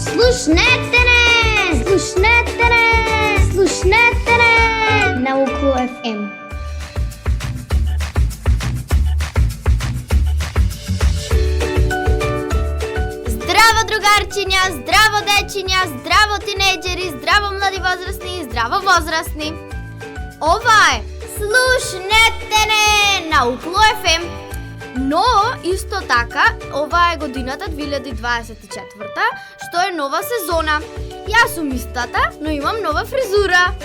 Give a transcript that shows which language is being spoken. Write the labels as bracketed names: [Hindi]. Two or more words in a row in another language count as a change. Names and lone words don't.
[Macedonian] Слушнете не! Слушнете не! Слушнете не! На Около FM. Здраво другарчиња, здраво дечиња, здраво тинејџери, здраво млади возрастни, здраво возрастни. Ова е Слушнете не на Около FM. Но, исто така, ова е годината 2024, што е нова сезона. Јас сум истата, но имам нова фризура.